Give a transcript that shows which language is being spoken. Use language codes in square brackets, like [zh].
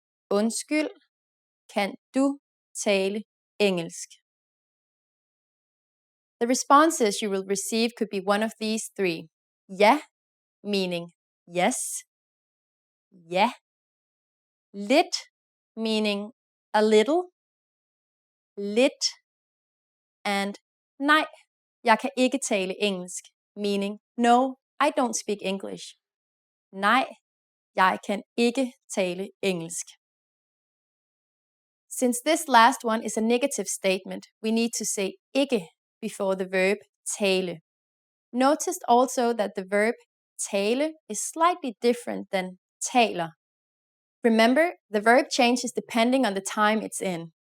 [da] Undskyld, kan du tale engelsk? [en] The responses you will receive could be one of these three. Ja, meaning yes. Ja. Lidt, meaning a little. Lidt. And [da] nej, jeg kan ikke tale engelsk, [en] meaning no, I don't speak English. [da] Nej, jeg kan ikke tale engelsk. [en] Since this last one is a negative statement, we need to say ikke before the verb tale. Notice also that the verb tale is slightly different than taler. Remember, the verb changes depending on the time it's in.